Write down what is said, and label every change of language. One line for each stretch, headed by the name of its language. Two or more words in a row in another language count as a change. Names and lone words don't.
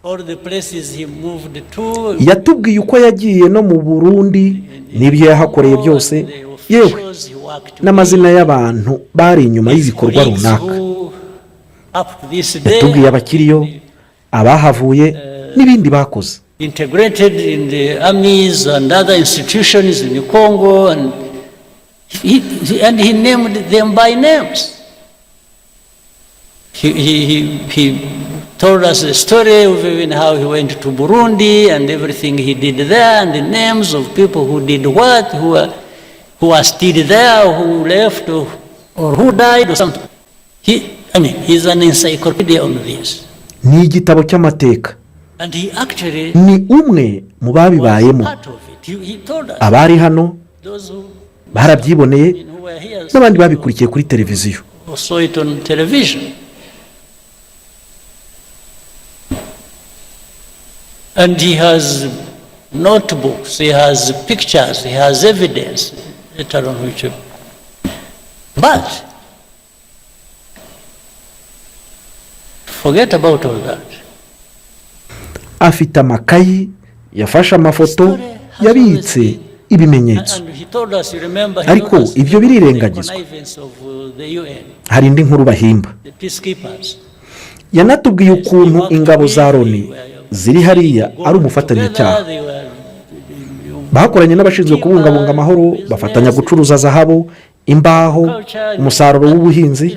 Kinyarwanda: Yatubwiye uko yagiye no mu Burundi n'ibyo yahakoreye byose, yewe n'amazina y'abantu bari inyuma y'ibikorwa runaka. Yatubwiye abakiriyo, abahavuye n'ibindi bakoze.
English: Integrated in the armies and other institutions in Congo, and he named them by names. He told us the story of even how he went to Burundi and everything he did there, and the names of people who did what, who are still there, who left, or who died or something. He's an encyclopedia on this.
Kinyarwanda: ni igitabo cy'amateka,
English: And he actually
Kinyarwanda: ni umwe mu babibayemo.
English: part of it. He told us,
Kinyarwanda: Abari hano
English: those who
Kinyarwanda: barabyiboneye,
English: were here
Kinyarwanda: n'abandi babikurikiye kuri televiziyo.
English: or saw it on television. And he has notebooks, he has pictures, he has evidence, later on which. But forget about all that.
Kinyarwanda: Afite amakayi, yafashe amafoto, yabitse ibimenyetso.
English: And he told us, you remember, he
Kinyarwanda: Ariko
English: told us
Kinyarwanda: ibyo
English: the
Kinyarwanda: birirengagizwa.
English: connivance of the UN,
Kinyarwanda: Hari indi nkuru bahimba.
English: the peacekeepers.
Kinyarwanda: Yanatubwiye ukuntu ingabo za Loni ziri hariya ari umufatanyacyaha. Bakoranye n'abashinzwe kubungabunga amahoro, bafatanya gucuruza zahabu, imbaho, umusaruro w'ubuhinzi.